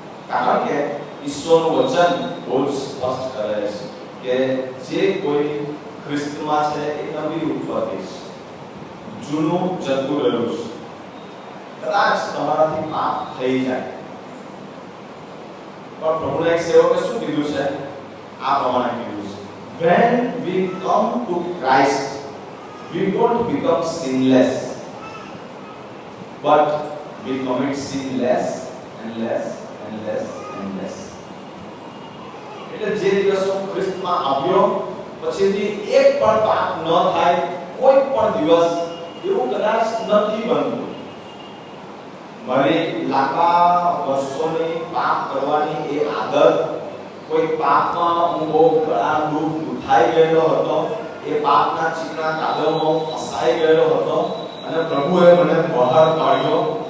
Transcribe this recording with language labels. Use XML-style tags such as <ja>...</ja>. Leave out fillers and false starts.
<gu>કારણ કે ઈશ્વરનું વચન બહુ સ્પષ્ટ કરે છે કે જે કોઈ ખ્રિસ્તમાં છે એ નવી ઉત્પત્તિ છે. જૂનું જતું રહ્યું છે. કદાચ તમારાથી પાપ થઈ જાય, પણ પ્રભુના એક સેવકે શું કીધું છે? આ પ્રમાણે કીધું છે,</gu> <en>when we come to Christ we don't become sinless, but we commit sin less and less and less and less.</en> <gu>એટલે જે દિવસ હું ખ્રિસ્તમાં આવ્યો પછીથી એક પણ પાપ ન થાય, કોઈ પણ દિવસ એવું કદાચ નથી બનતું. મારી લાંબા વર્ષોની પાપ કરવાની એ આદત, કોઈ પાપમાં હું બહુ ગળા દુખાઈ ગયેલો હતો, એ પાપના ચીકણા કાદવમાં ફસાઈ ગયેલો હતો અને પ્રભુએ મને બહાર કાઢ્યો.</gu>